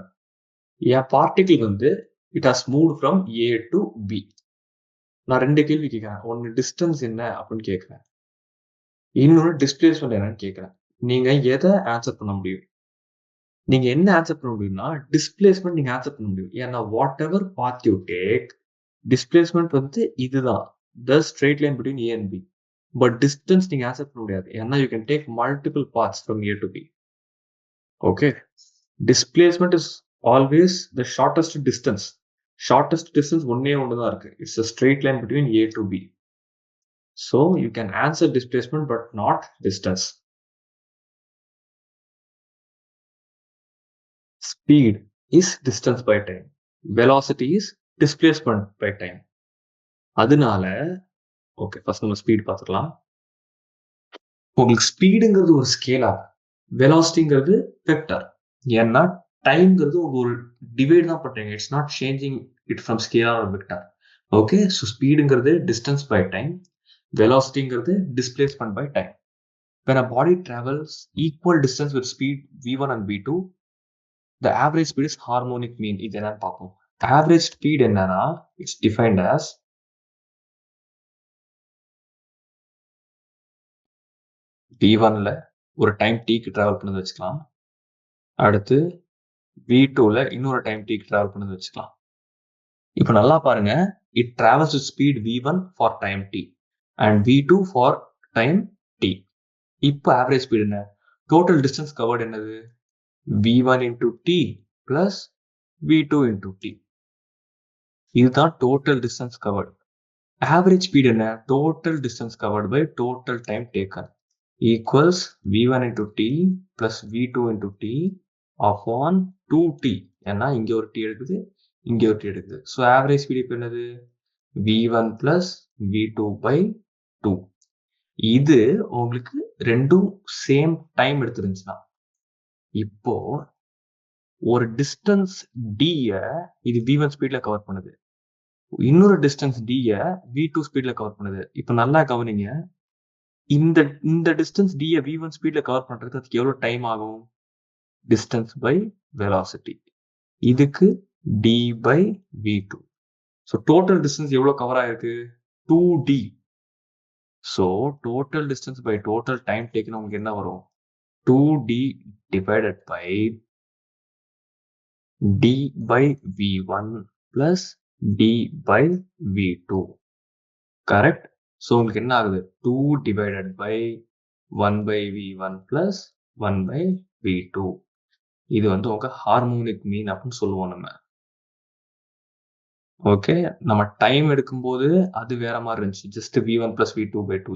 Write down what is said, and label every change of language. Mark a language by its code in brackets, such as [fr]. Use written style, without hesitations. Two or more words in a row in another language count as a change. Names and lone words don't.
[ta] என் பார்ட்டிகிள் வந்து [en] it has moved from A to B. [ta] நான் 2 கேள்வி கேட்கிறேன். ஒன்னு டிஸ்டன்ஸ் என்ன அப்படின்னு கேட்கிறேன். இன்னொன்னு டிஸ்பிளேஸ்மெண்ட் என்னன்னு கேட்கிறேன். நீங்க எதை ஆன்சர் பண்ண முடியும்? நீங்க என்ன ஆன்சர் பண்ண முடியும்னா டிஸ்பிளேஸ்மெண்ட் நீங்க ஆன்சர் பண்ண முடியும். [en] ஏன்னா what ever path you take, displacement [ta] வந்து இதுதான், [en] the straight line between A and B. [ta] பட் டிஸ்டன்ஸ் நீங்க ஆன்சர் பண்ண முடியாது. [en] ஏன்னா you can take multiple paths from A to B. Okay, displacement is always the shortest distance. shortest distance [ta] ஒன்னே ஒன்று தான் இருக்கு. [en] இட்ஸ் a straight line between A to B. So you can answer displacement but not distance. Speed is distance by time. Velocity is displacement by time. [ta] அதனால ஓகே, ஃபர்ஸ்ட் நம்ம ஸ்பீட் பார்த்துக்கலாம். உங்களுக்கு ஸ்பீடுங்கிறது ஒரு ஸ்கேலார், வெலாசிட்டிங்கிறது வெக்டர். ஏன்னா டைம்ங்கிறது உங்க ஒரு டிவைட் தான் பண்றீங்க. [en] it's not changing it from scalar or vector. okay, so [ta] ஸ்பீடுங்கிறது [en] distance by time, [ta] velocityங்கிறது [en] displacement by time. When a body travels equal distance with speed v1 and v2, the average speed is harmonic mean. [ta] இது என்னன்னு பார்ப்போம். [en] Average speed [ta] என்னன்னா [en] it's defined as [ta] v1ல ஒரு டைம் t-க்கு டிராவல் பண்ணது வச்சுக்கலாம். அடுத்து v2ல இன்னொரு டைம் t-க்கு டிராவல் பண்ணது வச்சுக்கலாம். இப்போ நல்லா பாருங்க, [en] it travels with speed v1 for time t and v2 for time t. [ta] இப்போ [en] average speed [ta] என்ன? [en] Total distance covered [ta] என்னது? [en] v1 into t plus v2 into t. [ta] இதுதான் [en] total distance covered. Average speed [ta] என்ன? [en] Total distance covered by total time taken equals v1 into t plus v2 into t upon 2t. [ta] ஏன்னா இங்க ஒரு t எடுக்குது, இங்க ஒரு t எடுக்குது. [en] So average speed [ta] இப்போ என்னது? [en] v1 plus v2 by 2. [ta] இது உங்களுக்கு ரெண்டும் சேம் டைம் எடுத்துருந்துச்சுன்னா, இப்போ ஒரு டிஸ்டன்ஸ் d-ய இது v1 ஸ்பீட்ல கவர் பண்ணுது, இன்னொரு டிஸ்டன்ஸ் d-ய v2 ஸ்பீட்ல கவர் பண்ணுது. இப்போ நல்லா கவனிங்க, இந்த டிஸ்டன்ஸ் d-ய v1 ஸ்பீட்ல கவர் பண்றதுக்கு அதுக்கு எவ்வளவு டைம் ஆகும்? [en] distance by velocity. இதுக்கு d by v2. so total distance [ta] எவ்வளவு கவர் ஆயிருக்கு? 2d. [en] so total distance by total time taken [ta] உங்களுக்கு என்ன வரும்? [en] 2d divided by d by v1 plus d by v2. correct? so [ta] உங்களுக்கு என்ன ஆகுது? [en] 2 divided by 1 by v1 plus 1 by v2. [ta] இது வந்து உங்க [en] harmonic mean [ta] அப்படின்னு சொல்லுவோம் நம்ம. ஓகே, நம்ம டைம் எடுக்கும்போது அது வேற மாதிரி இருந்துச்சு, ஜஸ்ட் [en] v1 plus v2 by 2.